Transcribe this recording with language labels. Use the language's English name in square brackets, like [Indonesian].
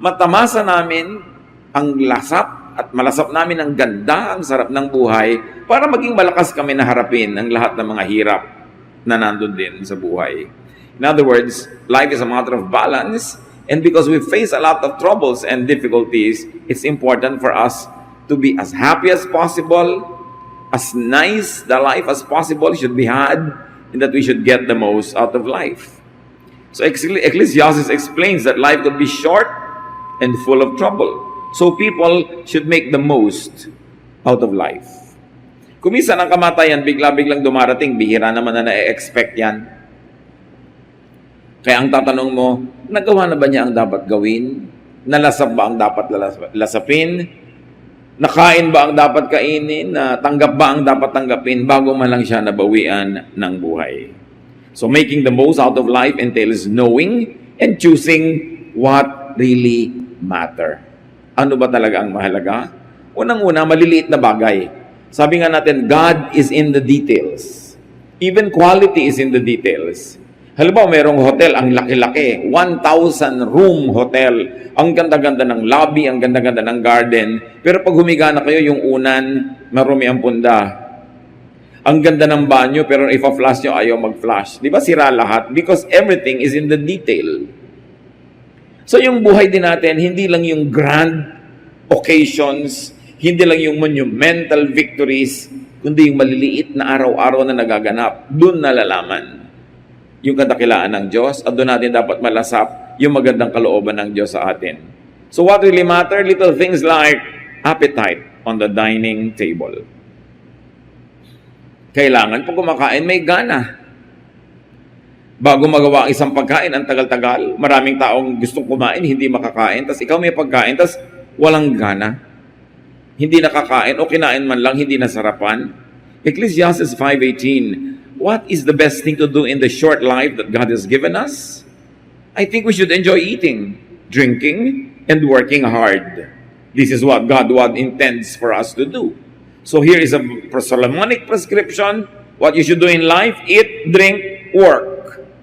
[Filipino] matamasa namin ang lasap at malasap namin ang ganda, ang sarap ng buhay para maging malakas kami na harapin ang lahat ng mga hirap na nandun din sa buhay. [English] In other words, life is a matter of balance, and because we face a lot of troubles and difficulties, it's important for us to be as happy as possible, as nice the life as possible should be had, and that we should get the most out of life. So Ecclesiastes explains that life could be short and full of trouble. So people should make the most out of life. [Filipino] Kung minsan ang kamatayan, bigla-biglang dumarating, bihira naman na na-expect yan. Kaya ang tatanong mo, nagawa na ba niya ang dapat gawin? Nalasap ba ang dapat lasapin? Nakain ba ang dapat kainin? Tanggap ba ang dapat tanggapin bago man lang siya nabawian ng buhay? [English] So making the most out of life entails knowing and choosing what really matter. [Filipino] Ano ba talaga ang mahalaga? Unang-una, maliliit na bagay. Sabi nga natin, [English] God is in the details. Even quality is in the details. [Filipino] Halimbawa, mayroong hotel, ang laki-laki, 1,000 room hotel. Ang ganda-ganda ng lobby, ang ganda-ganda ng garden. Pero pag humiga na kayo, yung unan, marumi ang punda. Ang ganda ng banyo, pero ipa-flash nyo, ayaw mag-flash. Di ba sira lahat? [English] Because everything is in the detail. [Filipino] So yung buhay din natin, hindi lang yung [English] grand occasions, [Filipino] hindi lang yung [English] monumental victories, [Filipino] kundi yung maliliit na araw-araw na nagaganap. Doon nalalaman yung kadakilaan ng Diyos at doon natin dapat malasap yung magandang kalooban ng Diyos sa atin. [English] So what really matter? Little things like appetite on the dining table. [Filipino] Kailangan pag kumakain, may gana. Bago magawa ang isang pagkain, ang tagal-tagal, maraming taong gustong kumain, hindi makakain, tas ikaw may pagkain, tas walang gana. Hindi nakakain o kinain man lang, hindi nasarapan. [English] Ecclesiastes 5:18, what is the best thing to do in the short life that God has given us? I think we should enjoy eating, drinking, and working hard. This is what God intends for us to do. So here is a Solomonic prescription, what you should do in life: eat, drink, work.